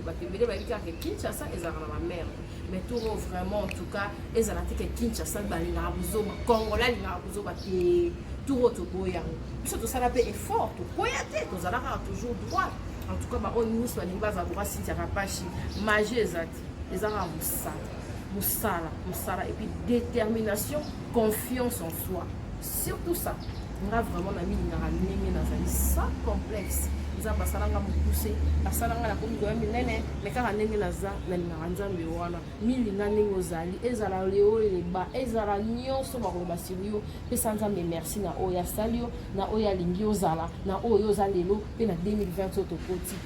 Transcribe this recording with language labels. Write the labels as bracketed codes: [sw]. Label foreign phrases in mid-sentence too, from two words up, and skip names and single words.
[ln] Bato ebele bayebi kaka ke Kinshasa ezalaka na ba merde. Mais tout oyo vraiment, [fr] en tout cas, [ln] ezala te ke Kinshasa balingaka bozoba, Congolais alingaka bozoba te. Tout oyo toboya yango. Biso tosala pe effort, tokoya te, tozala kaka [fr] toujours droit. En tout cas, [ln] ba oyo nyonso balingi bazala droit, Cynthia Kapashi, magie eza te, eza kaka mosala. Mosala, mosala, [fr] et puis détermination, confiance en soi. Surtout ça. [ln] Nga vraiment na milingaka ndenge nazali [fr] sans complexe. [ln] Nzambe asalanga mokuse, asalanga na komi koya minene, mais kaka ndenge naza, nalingaka Nzambe wana. Milinga ndenge ozali, ezala leo eleba, ezala nyonso bakoloba sur yo. Pesa Nzambe merci na oyo asali yo, na oyo alingi ozala, na oyo oza lelo, pe na deux mille vingt oyo tokoti.